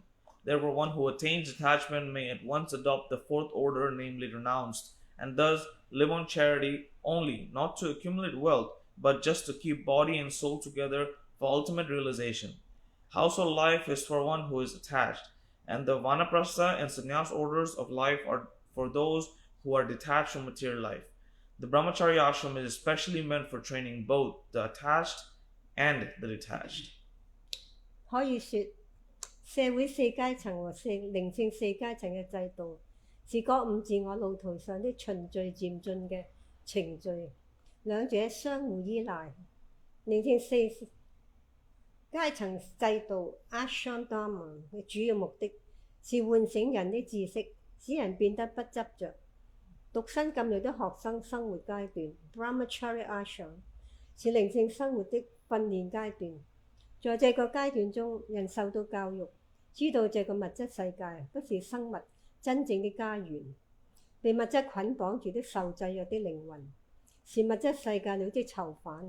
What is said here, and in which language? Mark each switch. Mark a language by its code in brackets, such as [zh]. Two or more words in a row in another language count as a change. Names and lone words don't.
[en] Therefore, one who attains detachment may at once adopt the fourth order, namely renounced, and thus live on charity only, not to accumulate wealth, but just to keep body and soul together for ultimate realization. Household life is for one who is attached, and the Vanaprastha and Sannyas orders of life are for those who are detached from material life. The [sa] Brahmacharya ashram [en] is especially meant for training both the attached and the detached. [yue] 可以說，社會四階層和靈性四階層嘅制度，是覺悟自我路途上的循序漸進嘅程序，兩者相互依賴。靈性四階層制度 [sa] ashram dharma [yue] 嘅主要目的是喚醒人的知識，使人變得不執着。獨身禁欲的學生生活階段 [sa] Brahmacharya ashram [yue] 是靈性生活的訓練階段。在這個階段中，人受到教育，知道這個物質世界不是生物真正的家園，被物質捆綁住的受制約的靈魂，是物質世界裏的囚犯。